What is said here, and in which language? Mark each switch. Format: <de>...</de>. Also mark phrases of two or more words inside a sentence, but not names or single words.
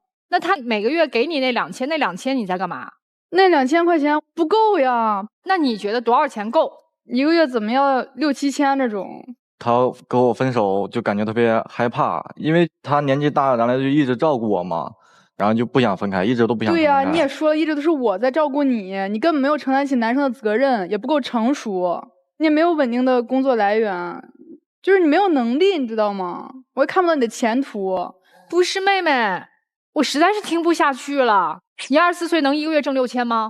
<zh>那他每個月給你那2000，那2000你在幹嘛？那2000塊錢不夠呀。那你覺得多少錢夠？一個月怎麼要6、7千這種？他跟我分手就感覺特別害怕，因為他年紀大，然後就一直照顧我嘛，然後就不想分開，一直都不想分開。對呀，你也說了，一直都是我在照顧你，你根本沒有承擔起男生的責任，也不夠成熟，你也沒有穩定的工作來源。就是你沒有能力，你知道嗎？我也看不到你的前途。不是妹妹，我實在是聽不下去了。你24歲能一個月掙6000嗎？</zh>